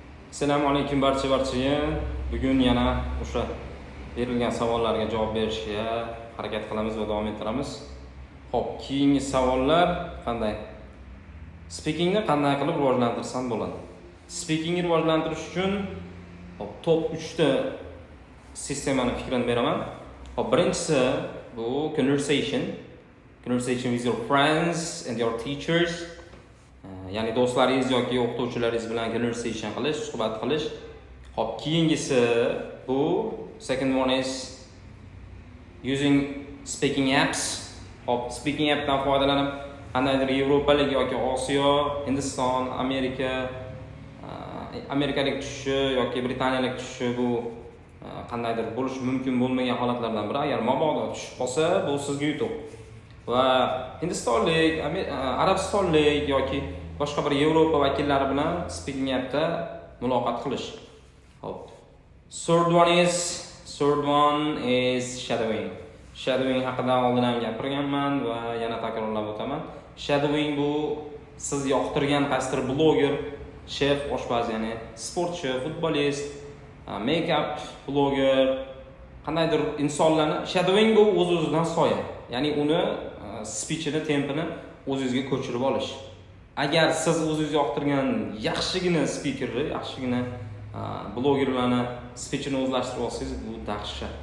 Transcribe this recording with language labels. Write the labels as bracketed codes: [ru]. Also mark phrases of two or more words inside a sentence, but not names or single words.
[uz] Assalomu alaykum barchaga. Bugun yana o'sha berilgan savollarga javob berishga harakat qilamiz va davom ettiramiz. Xo'p, keyingi savollar qanday? Speakingni qanday qilib rivojlantirsam bo'ladi? Speakingni rivojlantirish uchun top 3 ta sistemani fikrini beraman. Xo'p, birinchisi bu [en] conversation with your friends and your teachers. [uz] Ya'ni do'stlaringiz yoki o'qituvchilaringiz bilan conversation qilish, suhbat qilish. Xo'p, keyingisi bu [en] second one is using speaking apps. [uz] Xo'p, [en] speaking appdan [uz] foydalanib qandaydir Yevropalik yoki Osiyo, Hindiston, Amerikalik tushishi yoki Britaniyalik tushishi bu qandaydir bo'lish mumkin bo'lmagan holatlardan biri. Agar mabodo tushib qolsa, bu sizga yutuq. Va Hindistonlik, Arabistonlik yoki boshqa bir Yevropa vakillari bilan [en] speaking appda [uz] muloqot qilish. Hop. [en] Third one is shadowing. [uz] Shadowing haqida oldin ham gapirganman va yana takrorlab o'taman. Shadowing bu siz yoqtirgan qaysidir bloger, chef, oshpaz, ya'ni sportchi, futbolist, make-up bloger, qandaydir insonlarni shadowing bu o'z-o'zidan soya. Ya'ni uni speechini, tempini o'zingizga ko'chirib olish. Agar siz o'zingiz yoqtirgan yaxshigina speakerni, yaxshigina blogerlarni speechini o'zlashtirib olsangiz, bu dahshat.